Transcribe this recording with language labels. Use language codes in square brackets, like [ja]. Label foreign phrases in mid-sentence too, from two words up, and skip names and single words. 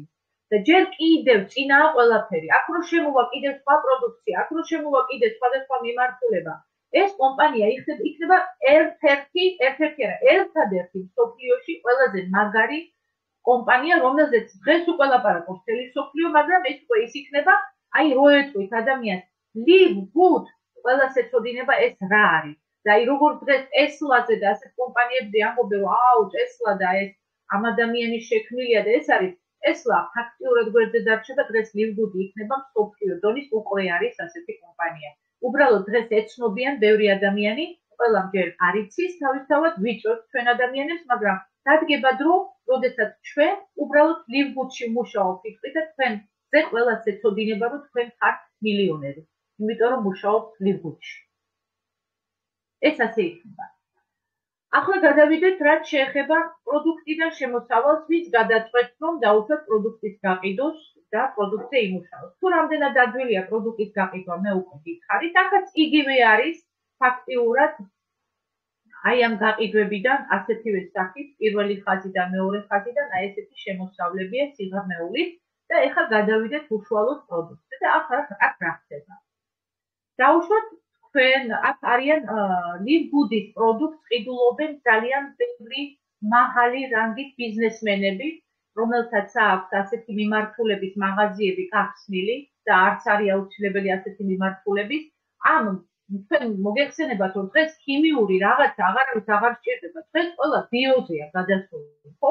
[ka] და ჯერ კიდევ წინაა ყველაფერი. აქ რო შემოვა კიდევ სხვა პროდუქცია, აქ რო შემოვა კიდევ სხვადასხვა მიმართულება. ეს კომპანია იქნება ერთადერთი მსოფლიოში ყველაზე მაგარი კომპანია, რომელზეც დღეს უკვე ლაპარაკობს მთელი მსოფლიო, მაგრამ ეს უკვე ის იქნება, აი რო ეტყვით ადამიანს, live good, ყველას ეწოდინება ეს რა არის. და აი როგორც დღეს Tesla-ზე და ასეთ კომპანიებზე ამბობენ, რომ აუ Tesla და ეს ამ ადამიანის შექმნილია და ეს არის Tesla ფაქტიურად გვერდზე დარჩება, დღეს live good იქნება მსოფლიო დონის უკვე არის ასეთი კომპანია. უბრალოდ დღეს ეცნობიან ბევრი ადამიანი, ყველამ ჯერ არ იცის თავისთავად ვიწროთ ჩვენ ადამიანებს, მაგრამ დადგება დრო, როდესაც ჩვენ უბრალოდ live good-ში მუშაობთ და თქვენზე ყველას ეცოდინება, რომ თქვენ ხართ მილიონერი, იმიტომ რომ მუშაობთ live good-ში. ეს ასე იქნება. ახლა გადავიდეთ, რაც შეეხება პროდუქტიდან შემოსავალს, ვის გადაწყვეტს, რომ დაუშვათ პროდუქტის გაყიდვას და პროდუქტზე იმუშაოს. თუ რამდენად ადვილია პროდუქტის გაყიდვა, მე უკვე გითხარით, აქაც იგივე არის ფაქტიურად აი ამ გაყიდვებიდან ასეთივე სახით, პირველი ხაზი და მეორე ხაზიდან აი ესეთი შემოსავლებია სიღრმეულით და ეხლა გადავიდეთ უშუალოდ პროდუქტზე და აქ რა ხდება. დაუშვათ თქვენ აქ არიან live good-ის პროდუქტს ყიდულობენ ძალიან ბევრი მაღალი რანგის ბიზნესმენები, რომელთაც აქვს ასეთი მიმართულების მაღაზიები გახსნილი და არც არის აუცილებელი ასეთი მიმართულების. თქვენ მოგეხსენებათ, რომ დღეს ქიმიური რაღაცა აღარავის აღარ სჭირდება, დღეს ყველა ბიოზეა გადასული, ხო?